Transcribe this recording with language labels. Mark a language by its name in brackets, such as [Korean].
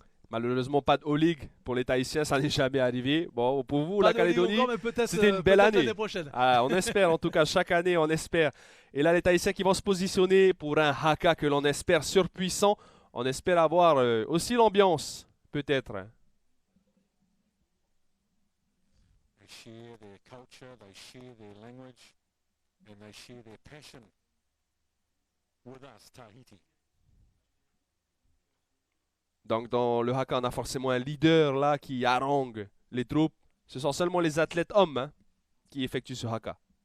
[French] Malheureusement, pas de O-League pour les Tahitiens, ça n'est jamais arrivé. Bon, pour vous, pas la Calédonie, c'était une belle année. On espère, en tout cas, chaque année, on espère. Et là, les Tahitiens qui vont se positionner pour un haka que l'on espère surpuissant. On espère avoir aussi l'ambiance, peut-être. [English] They share their culture, they share their language, and they share their passion with us, Tahiti. [French] Donc dans le haka, on a forcément un leader là qui harangue les troupes. Ce sont seulement les athlètes hommes qui effectuent ce haka.